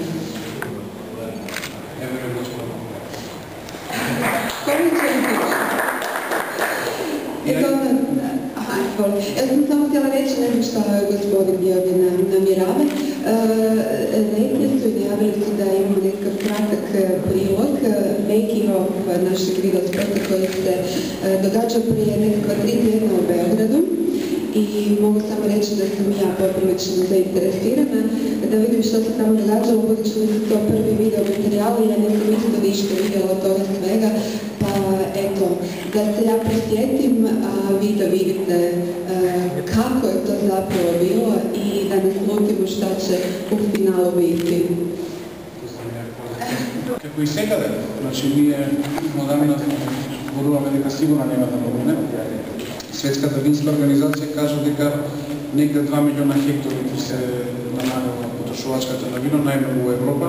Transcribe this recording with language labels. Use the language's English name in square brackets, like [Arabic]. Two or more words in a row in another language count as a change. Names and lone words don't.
[Croatian] Ja sam samo htjela reći nešto što gospodin Georgij namjerava. Negdje su i najavili su da imamo nekakav kratak prilog, [English] making of [Croatian] našeg video spota koji se događa prije nekakva 3 tjedna u Beogradu. I mogu samo reći da sam ja poprilično zainteresirana da vidim što se tamo događalo, budući da su to prvi video materijali, ja nisam isto ništa vidjela od toga svega, pa eto, da se ja prisjetim, a vi da vidite kako je to zapravo bilo i da naslutimo šta će u finalu biti. [Macedonian] Како и секаде, значи ние модерна зборуваме дека сигурно нема да помине. Светската винска организација кажа дека некаде 2 милиона хектари ќе се намалува потрошувачката на вино, најмногу во Европа.